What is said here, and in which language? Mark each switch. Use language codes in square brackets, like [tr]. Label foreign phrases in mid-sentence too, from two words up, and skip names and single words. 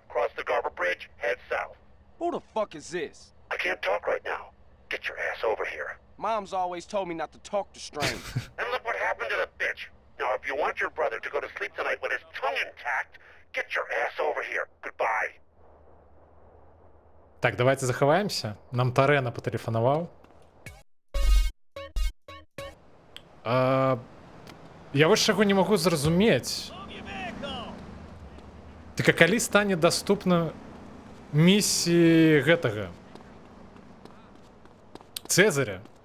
[en] Cross the Garber Bridge, head south. Who the fuck is this? I can't talk right now. Get your ass over here. Mom's always told me not to talk to strangers. And look what happened to the bitch. Now, if you want your brother to go to sleep tonight with his tongue intact, get your ass over here. Goodbye. [be] Так, давайте заховаемся. Нам Тарена потелефонував. Я вось чаго не магу зразумець. Так а калі стане доступна місіі гэтага Цезаря?